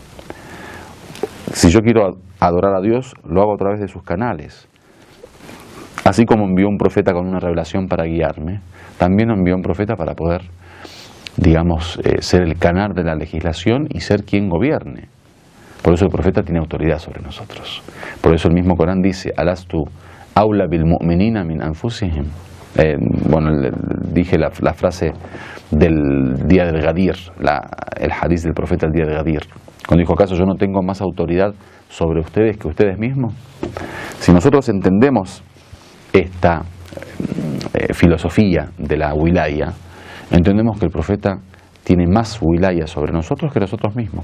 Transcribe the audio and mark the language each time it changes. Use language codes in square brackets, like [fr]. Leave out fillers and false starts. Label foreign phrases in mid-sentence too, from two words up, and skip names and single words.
[es] Si yo quiero adorar a Dios, lo hago a través de sus canales. Así como envió un profeta con una revelación para guiarme, también envió un profeta para poder, ser el canal de la legislación y ser quien gobierne. Por eso el profeta tiene autoridad sobre nosotros. Por eso el mismo Corán dice, [ar] ألست أولى بالمؤمنين من أنفسهم. [es] Dije la frase del día del Gadir, el hadiz del profeta el día del Gadir, cuando dijo, ¿acaso yo no tengo más autoridad sobre ustedes que ustedes mismos? Si nosotros entendemos esta filosofía de la wilaya, entendemos que el profeta tiene más wilaya sobre nosotros que nosotros mismos.